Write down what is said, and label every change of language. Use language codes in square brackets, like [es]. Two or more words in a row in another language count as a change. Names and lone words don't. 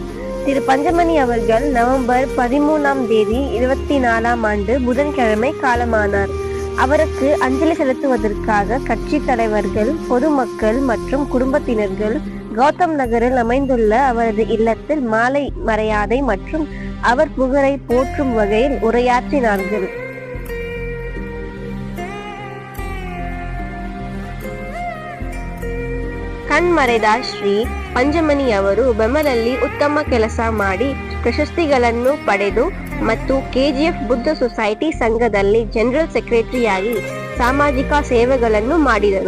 [ta] திரு பஞ்சமணி அவர்கள் நவம்பர் 13ஆம் தேதி 24ஆம் ஆண்டு புதன்கிழமை காலமானார். அவருக்கு அஞ்சலி செலுத்துவதற்காக கட்சி தலைவர்கள், பொதுமக்கள் மற்றும் குடும்பத்தினர்கள் கௌதம் நகரில் அமைந்துள்ள அவரது இல்லத்தில் மாலை மரியாதை மற்றும் அவர் புகழை போற்றும் வகையில் உரையாற்றினார்கள். [kn] ಕಣ್ಮರೆದ ಶ್ರೀ ಪಂಚಮಣಿ ಅವರು ಬೆಮಲಲ್ಲಿ ಉತ್ತಮ ಕೆಲಸ ಮಾಡಿ ಪ್ರಶಸ್ತಿಗಳನ್ನು ಪಡೆದು ಮತ್ತು KGF ಬುದ್ಧ ಸೊಸೈಟಿ ಸಂಘದಲ್ಲಿ [en] general secretaryಆಗಿ [kn] ಸಾಮಾಜಿಕ ಸೇವೆಗಳನ್ನು ಮಾಡಿದರು.